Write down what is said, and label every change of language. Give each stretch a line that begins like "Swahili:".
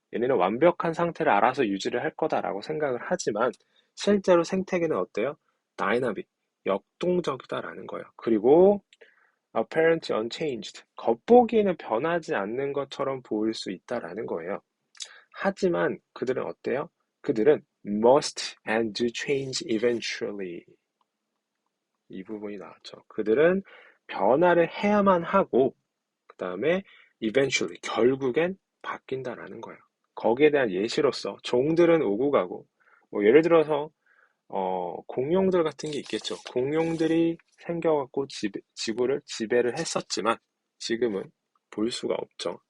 Korean: 얘네는 완벽한 상태를 알아서 유지를 할 거다라고 생각을 하지만 실제로 생태계는 어때요? 다이나믹, 역동적이다라는 거예요. 그리고
English: apparently unchanged,
Korean: 겉보기에는 변하지 않는 것처럼 보일 수 있다라는 거예요. 하지만 그들은 어때요? 그들은
English: must and do change eventually.
Korean: 이 부분이 나왔죠. 그들은 변화를 해야만 하고, 그 다음에 eventually, 결국엔 바뀐다라는 거예요. 거기에 대한 예시로서 종들은 오고 가고, 뭐 예를 들어서 공룡들 같은 게 있겠죠. 공룡들이 생겨갖고 지구를 지배를 했었지만 지금은 볼 수가 없죠.